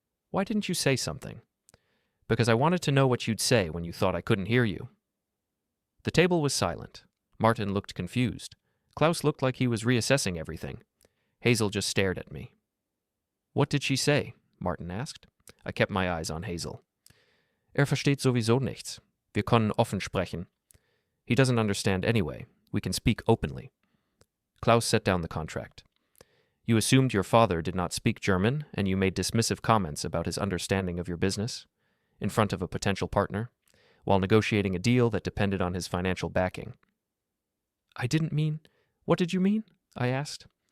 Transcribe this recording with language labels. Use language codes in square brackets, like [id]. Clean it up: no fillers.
[en] "Why didn't you say something?" "Because I wanted to know what you'd say when you thought I couldn't hear you." The table was silent. Martin looked confused. Klaus looked like he was reassessing everything. Hazel just stared at me. "What did she say?" Martin asked. I kept my eyes on Hazel. [de] Versteht sowieso nichts. Wir können offen sprechen. [en] He doesn't understand anyway. We can speak openly. Klaus set down the contract. You assumed your father did not speak German, and you made dismissive comments about his understanding of your business in front of a potential partner, while negotiating a deal that depended on his financial backing. I didn't mean... What did you mean? I asked.